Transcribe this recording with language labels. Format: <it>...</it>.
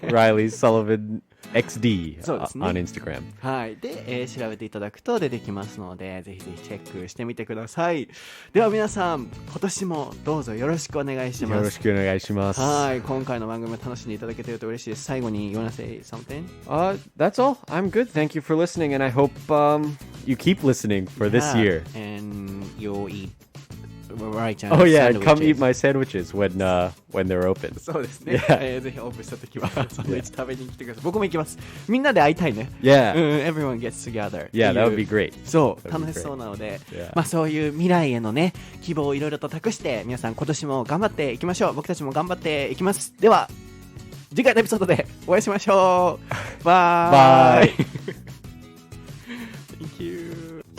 <en>Reilly Sullivan XD</en> <ja>そうですね、</ja> <en>on Instagram。</en> <ja>はい。で、調べていただくと出てきますので、ぜひぜひチェックしてみてください。では皆さん、今年もどうぞよろしくお願いします。よろしくお願いします。はい。今回の番組を楽しんでいただけていると嬉しいです。最後に、</ja> <en>you wanna say something? That's all. I'm good. Thank you for listening, and I hope you keep listening for this year. And you'll eat right, Oh yeah, come eat my sandwiches when they're open.</en> <ja>そうですね。ぜひオープンした時はサンドイッチ食べに来てください。僕も行きます。みんなで会いたいね。</ja> <en>Yeah. Everyone gets together. Yeah, that would be great.</en> <ja>そう、楽しそうなので、まあそういう未来へのね、希望をいろいろと託して、皆さん今年も頑張っていきましょう。僕たちも頑張っていきます。では、次回のエピソードでお会いしましょう。バイ。</ja> <en>Thank you.</en>